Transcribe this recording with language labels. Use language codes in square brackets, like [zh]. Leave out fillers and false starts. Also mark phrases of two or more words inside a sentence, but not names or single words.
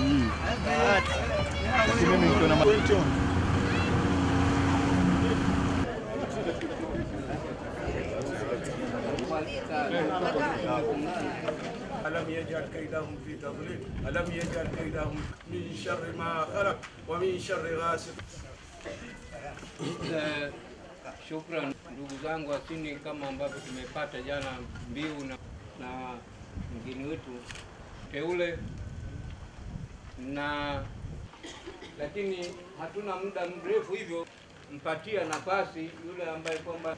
[sw] Mimi nikiona macho. [ar] ألم يجعل كيدهم في تضليل ألم يجعل كيدهم من شر ما خلق ومن شر غاسق. [sw] Shukran ndugu zangu asini, kama ambavyo tumepata jana mbiu na mgeni wetu teule, lakini hatuna muda mrefu, hivyo mpatia nafasi yule ambaye kwamba.